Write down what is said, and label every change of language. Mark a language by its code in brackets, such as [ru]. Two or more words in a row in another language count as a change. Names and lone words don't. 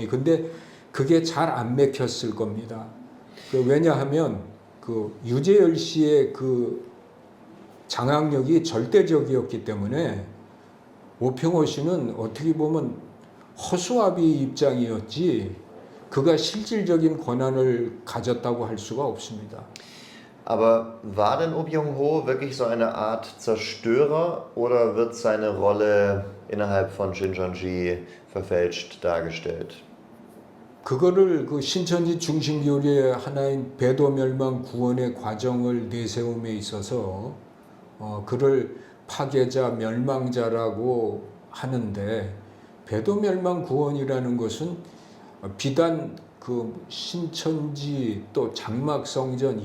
[ko] 근데 그게 잘 안 맥혔을 겁니다. 왜냐하면 그 유재열 씨의 그 장악력이 절대적이었기 때문에 오평호 씨는 어떻게 보면 허수아비 입장이었지 그가 실질적인 권한을 가졌다고 할 수가 없습니다. [de] Aber war denn Oh Byung-ho wirklich so eine Art Zerstörer oder wird seine Rolle innerhalb von Shincheonji verfälscht dargestellt? [ko] 그거를 그 신천지 중심교리의 하나인 배도멸망 구원의 과정을 내세움에 있어서 그를 파괴자, 멸망자라고 하는데 배도멸망 구원이라는 것은 비단 그 신천지 또 장막성전